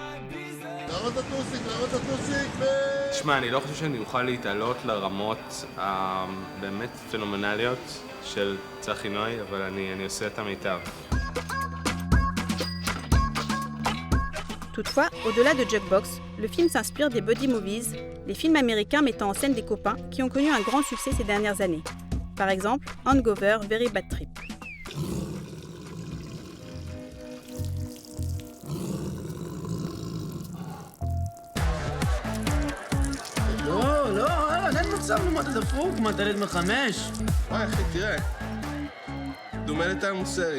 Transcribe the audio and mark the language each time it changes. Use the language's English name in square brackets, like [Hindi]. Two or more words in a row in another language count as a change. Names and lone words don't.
[Hebrew] תשמע, אני לא חושב שאני אוכל להתעלות לרמות באמת פנומנליות של צחי נוי, אבל אני עושה את המיטב. [French] Toutefois, au-delà de Jukebox, le film s'inspire des [English] buddy movies, [French] les films américains mettant en scène des copains qui ont connu un grand succès ces dernières années. Par exemple, Hangover, Very Bad Trip. [Hebrew] לא, אין מצב, מה אתה דפוק? מה, תלד מחמש? וואי, אחי, תראה. דומה לטעם סרי.